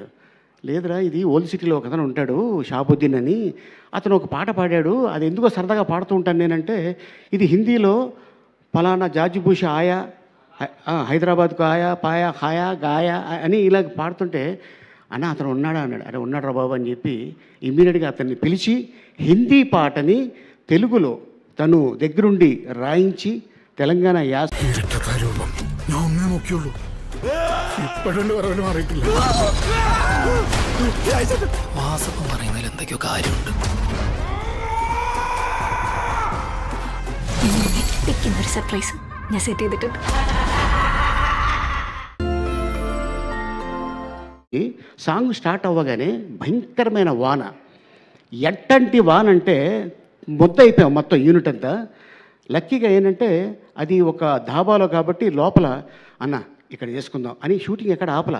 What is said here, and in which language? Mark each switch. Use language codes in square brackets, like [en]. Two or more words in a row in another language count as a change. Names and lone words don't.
[te] లేదురా ఇది ఓల్డ్ సిటీలో ఒక అతను ఉంటాడు షాబుద్దీన్ అని, అతను ఒక పాట పాడాడు, అది ఎందుకో సరదాగా పాడుతూ ఉంటాను నేనంటే ఇది హిందీలో ఫలానా జాజిబూష ఆయా హైదరాబాద్కు ఆయా పాయా హాయా గాయా అని ఇలా పాడుతుంటే అన్న అతను ఉన్నాడా అన్నాడు. అరే ఉన్నాడు రా బాబు అని చెప్పి ఇమ్మీడియట్గా అతన్ని పిలిచి హిందీ పాటని తెలుగులో తను దగ్గరుండి రాయించి తెలంగాణ యాస [ml] എന്തൊക്കെയോ കാര്യമുണ്ട്. ഒരു സർപ്രൈസ് ഞാൻ സെറ്റ് ചെയ്തിട്ടുണ്ട്. [te] సాంగ్ స్టార్ట్ అవ్వగానే భయంకరమైన వాన, ఎట్టంటి వాన అంటే ముద్ద అయిపోయాం మొత్తం యూనిట్ అంతా. లక్కీగా ఏంటంటే అది ఒక ధాబాలో కాబట్టి లోపల అన్న ఇక్కడ చేసుకుందాం అని షూటింగ్ ఎక్కడ ఆపల.